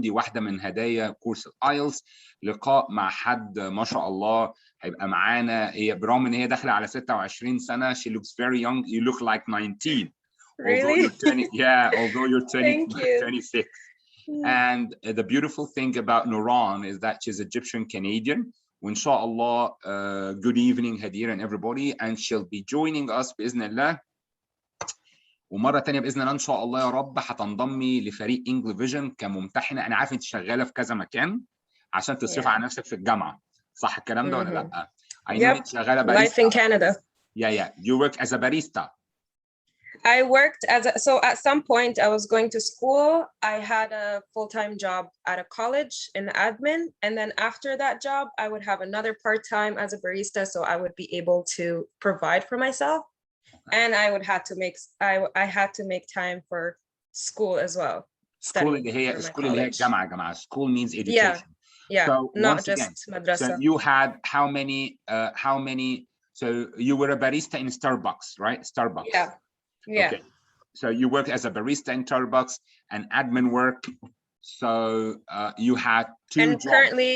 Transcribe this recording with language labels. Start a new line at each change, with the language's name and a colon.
Arabic: دي واحدة من هدايا كورس الايلتس. لقاء مع حد ما شاء الله هيبقى معانا. هي برغم ان هي داخلة على 26 سنة.
English: She looks very young. You look like 19. Really? Although you're turning, yeah, although you're turning Thank you. 26. And the beautiful thing about Nuran is that she's Egyptian Canadian.
Arabic: وإن شاء الله,
English: good evening Hadir and everybody, and she'll be joining us
Arabic: بإذن الله. ومره تانية باذن الله ان شاء الله يا رب هتنضمي لفريق انجلش فيجن كممتحنه. انا عارف انت شغاله في كذا مكان عشان تصرفي على نفسك في الجامعه، صح الكلام ده ولا لا؟
English: I know
Arabic: انت شغاله
English: Barista. Life in Canada. Yeah. You work as a barista. I worked so at some point I was going to school. I had a full-time job at a college in admin, and then after that job I would have another part-time as a barista, so I would be able to provide for myself. And I would have to make make time for school as well.
Arabic: School اللي هي الجامعة يا جماعة.
English: School means education. Yeah. So not once just again,
Arabic: madrasa.
English: so you had how many? So you were a barista in Starbucks, right? Starbucks. Yeah. Okay. So you work as a barista in Starbucks and admin work. So you had two jobs.